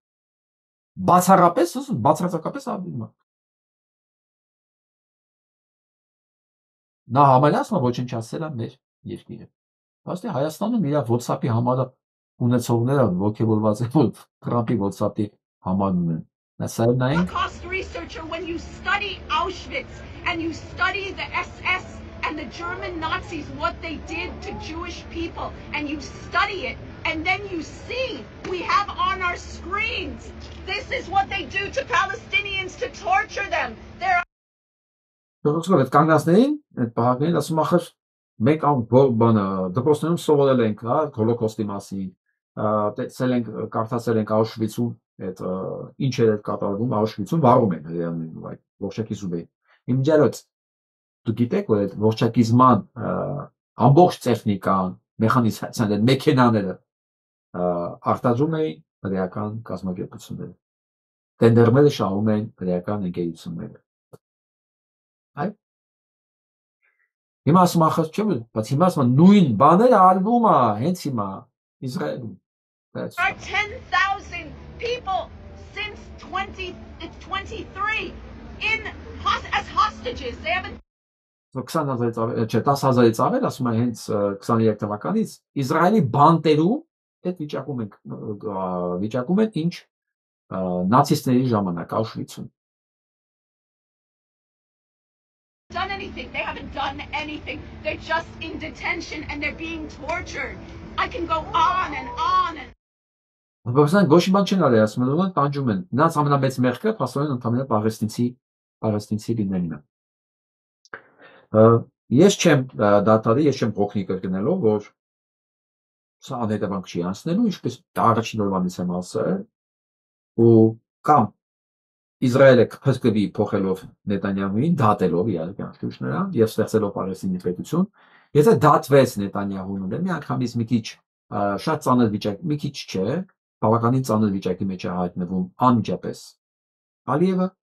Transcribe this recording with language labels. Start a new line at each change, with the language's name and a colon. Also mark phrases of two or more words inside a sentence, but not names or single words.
Armenian: Բացարձակապես ավիրում է։ Նա համալյասն ոչնչացել է մեր երկիրը։ Բայց Հայաստանում իր WhatsApp-ի համարը ունեցողները ոգևորված են, որ Թրամփի WhatsApp-ի համարն ունեն։
English: Holocaust researcher, when you study Auschwitz and you study the SS and the German Nazis, what they did to Jewish people, and you study it, and then you see, we have on our screens, this is what they do to Palestinians to torture them.
Armenian: Դոկտոր կանգնածներին, այդ պահակներին ասում ախր մենք բանը դպրոցներում սովորել ենք, հա, հոլոկոստի մասին, տեսել ենք, կարդացել ենք Auschwitz-ում, այդ ինչ էր կատարվում Auschwitz-ում, վառում են հրեաներն այդ ողջակիզում էին։ Իմիջիայլոց դու գիտեք, որ այդ ողջակիզման ամբողջ տեխնիկան, մեխանիզացիան, այդ մեքենաները արտադրում էին հրեական կազմակերպությունները։ Տենդերները շահում են հրեական ընկերությունները։ Այ հիմա ասում ախր չէ՞ բայց հիմա ասում նույն բաները արվում է հենց հիմա Իսրայելում։
English: There are 10,000 people since 2023 as hostages. They haven't
Armenian: 20,000 չէ 10,000-ից ավել ասում է հենց 23 թվականից Իսրայելի բանտերում այդ վիճակում են ինչ նացիստների ժամանակ Auschwitz-ում
English: done anything. They haven't done anything. They're just in detention and they're being tortured. I can go on and on and
Armenian: Բավական ոչ մի բան չեն արել, ասում են, տանջում են։ Նրանց ամենամեծ մեղքը փաստորեն ընդհանրապես պաղեստինցի լինելն է։ Ես չեմ դադարի, ես չեմ փոխնի կրկնելով, որ սա անհետևանք չի անցնելու, ինչպես առաջին օրվանից եմ ասել, ու կամ Իսրայելը կփրկվի փոխելով Նետանյահուին, դատելով իհարկե անշուշտ նրան եւ ստեղծելով Պաղեստինի պետություն, եթե դատվեց Նետանյահուն, դե մի անգամից մի քիչ շատ ծանր վիճակ, մի քիչ չէ, բավականին ծանր վիճակի մեջ է հայտնվում անմիջապես Ալիևը,